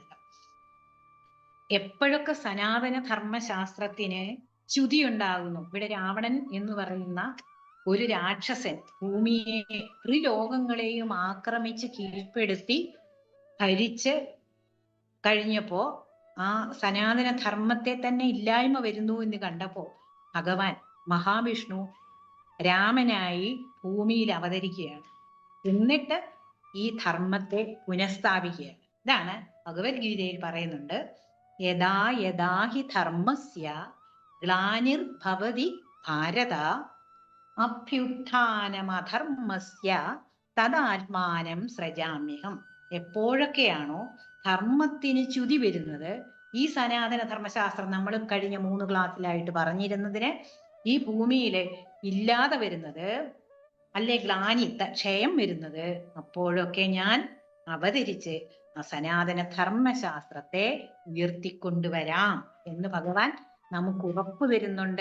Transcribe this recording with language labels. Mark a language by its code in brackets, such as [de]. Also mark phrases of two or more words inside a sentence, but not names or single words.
[ml] എപ്പോഴൊക്കെ സനാതന ധർമ്മശാസ്ത്രത്തിന് ച്യുതി ഉണ്ടാകുന്നു, ഇവിടെ രാവണൻ എന്ന് പറയുന്ന ഒരു രാക്ഷസൻ ഭൂമിയെ ത്രിലോകങ്ങളെയും ആക്രമിച്ച് കീഴ്പ്പെടുത്തി ഭരിച്ച് കഴിഞ്ഞപ്പോ ആ സനാതന ധർമ്മത്തെ തന്നെ ഇല്ലായ്മ വരുന്നു എന്ന് കണ്ടപ്പോ ഭഗവാൻ മഹാവിഷ്ണു രാമനായി ഭൂമിയിൽ അവതരിക്കുകയാണ്. എന്നിട്ട് ഈ ധർമ്മത്തെ പുനഃസ്ഥാപിക്കുകയാണ്. ഇതാണ് ഭഗവത്ഗീതയിൽ പറയുന്നുണ്ട്, [sa] യഥാ യഥാ ഹി ധർമ്മസ്യ ഗ്ലാനിർഭവതി ഭാരത അഭ്യുത്ഥാനമധർമ്മസ്യ തദാത്മാനം സൃജാമ്യഹം. [ml] എപ്പോഴൊക്കെയാണോ ധർമ്മത്തിന് ച്യുതി വരുന്നത്, ഈ സനാതന ധർമ്മശാസ്ത്രം നമ്മൾ കഴിഞ്ഞ 3 ക്ലാസ്സിലായിട്ട് പറഞ്ഞിരുന്നതിന് ഈ ഭൂമിയില് ഇല്ലാതെ വരുന്നത്, അല്ലെ ഗ്ലാനി ക്ഷയം വരുന്നത്, അപ്പോഴൊക്കെ ഞാൻ അവതരിച്ച് ആ സനാതന ധർമ്മശാസ്ത്രത്തെ ഉയർത്തിക്കൊണ്ടുവരാം എന്ന് ഭഗവാൻ നമുക്ക് ഉറപ്പ് തരുന്നുണ്ട്.